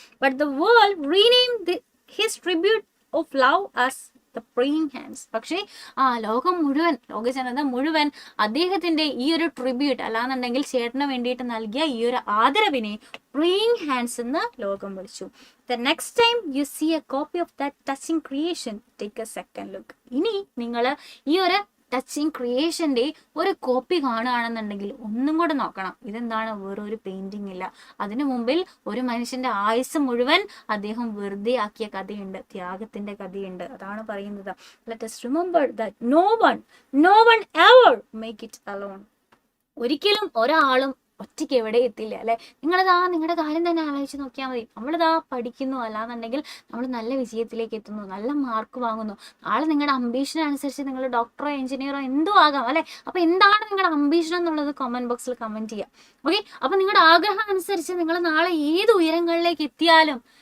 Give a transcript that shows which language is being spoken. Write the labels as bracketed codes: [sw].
[en] But the world renamed his tribute of love as the praying hands. [ml] പക്ഷേ ലോകം മുഴുവൻ, ലോകജനത മുഴുവൻ അദ്ദേഹത്തിന്റെ ഈ ഒരു ട്രിബ്യൂട്ട് അല്ലാന്നുണ്ടെങ്കിൽ ചേട്ടന് വേണ്ടിയിട്ട് നൽകിയ ഈ ഒരു ആദരവിനെ praying hands എന്ന് ലോകം വിളിച്ചു. [en] The next time you see a copy of that touching creation, take a second look. [ml] ഇനി നിങ്ങൾ ഈ ഒരു ടച്ചിങ് ക്രിയേഷന്റെ ഒരു കോപ്പി കാണുകയാണെന്നുണ്ടെങ്കിൽ ഒന്നും കൂടെ നോക്കണം. ഇതെന്താണ്? വേറൊരു പെയിന്റിംഗ് ഇല്ല. അതിനു മുമ്പിൽ ഒരു മനുഷ്യന്റെ ആയുസ് മുഴുവൻ അദ്ദേഹം വെറുതെ ആക്കിയ കഥയുണ്ട്, ത്യാഗത്തിന്റെ കഥയുണ്ട്. അതാണ് പറയുന്നത്. [en] Let us remember that no one ever make it alone. [ml] ഒരിക്കലും ഒരാളും ഒറ്റയ്ക്ക് എവിടെ എത്തില്ല, അല്ലെ? നിങ്ങളുടെ കാര്യം തന്നെ ആലോചിച്ച് നോക്കിയാൽ മതി. നമ്മളിതാ പഠിക്കുന്നു, അല്ലാന്നുണ്ടെങ്കിൽ നമ്മൾ നല്ല വിജയത്തിലേക്ക് എത്തുന്നു, നല്ല മാർക്ക് വാങ്ങുന്നു. നാളെ നിങ്ങളുടെ അംബീഷൻ അനുസരിച്ച് നിങ്ങൾ ഡോക്ടറോ എഞ്ചിനീയറോ എന്തോ ആകാം, അല്ലെ? അപ്പൊ എന്താണ് നിങ്ങളുടെ അംബീഷൻ എന്നുള്ളത് കമന്റ് ബോക്സിൽ കമന്റ് ചെയ്യാം. ഓക്കെ, അപ്പൊ നിങ്ങളുടെ ആഗ്രഹം അനുസരിച്ച് നിങ്ങൾ നാളെ ഏത് ഉയരങ്ങളിലേക്ക് എത്തിയാലും